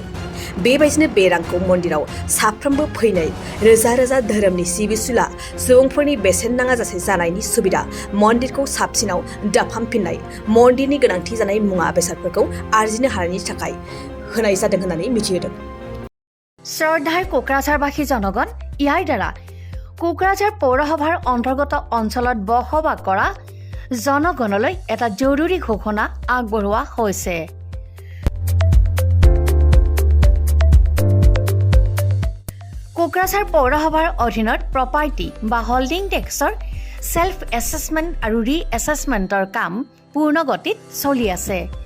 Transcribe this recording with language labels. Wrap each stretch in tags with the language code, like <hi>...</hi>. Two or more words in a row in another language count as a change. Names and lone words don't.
<brx>बेबायदिनो बे रांखौ मन्दिराव साफ्रोमबो फैनाय रोजा रोजा धोरोमनि सिबिसुला सुबुंफोरनि बेसेन नाङाजासे जानायनि सुबिदा, मन्दिरखौ साबसिनाव दाफामफिननाय, मन्दिरनि गोनांथि जानाय मुवा बेसादफोरखौ आरजिनो हानायनि थाखाय होनाय जादों होननानै मिथिहोदों।</brx> <as>শ্ৰদ্ধাৰ কোকৰাঝাৰবাসী জনগণ, ইয়াৰ দ্বাৰা কোকৰাঝাৰ পৌৰসভাৰ অন্তৰ্গত অঞ্চলত বসবাস কৰা জনগণলৈ এটা জৰুৰী ঘোষণা আগবঢ়োৱা হৈছে। কোকৰাঝাৰ পৌৰসভাৰ অধীনত প্ৰপাৰ্টি বা</as> <en>holding tax self assessment</en> <as>আৰু ৰি এছেছমেণ্টৰ কাম পূৰ্ণ গতিত চলি আছে।</as>